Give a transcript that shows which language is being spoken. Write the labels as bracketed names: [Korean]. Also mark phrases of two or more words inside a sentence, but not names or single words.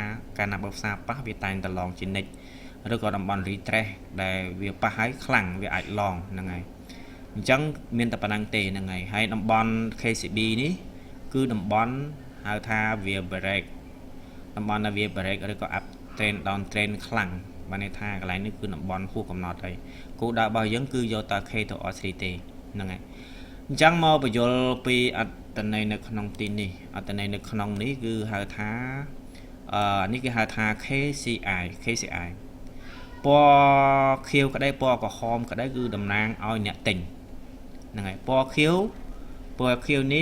[Khmer] កាលណាបើផ្សារប៉ះវាតែងតែឡងជានិច្ចឬក៏តំបន់ retrace ដែលវាប៉ះហើយខ្លាំងវាអាចឡងហ្នឹងហើយអញ្ចឹងមានតែប៉ុណ្្នឹង ទេហ្នឹងហើយតំបន់ KCB នេះគឺតំបន់ហៅថាវា break តំបន់ដែលវា break ឬក៏ [English] up trend down trend [Khmer] ខ្លាំងបានន័យថាកន្លែងនេះគឺតំបន់ហួសកំណត់ហើយគោលដៅរបស់យើងគឺយកតែ KTR3 ទេហ្នឹងហើយអញ្ចឹងមកបញ្យល់ពីអត្ថន័យនៅក្នុងទីនេះអត្ថន័យនៅក្នុងនេះគឺហៅថានេះគេហៅថា KCI ពណ៌ខៀវក្តីពណ៌ក្រហមក្តីគឺតំណាងឲ្យអ្នកទិញហ្នឹងហើយពណ៌ខៀវ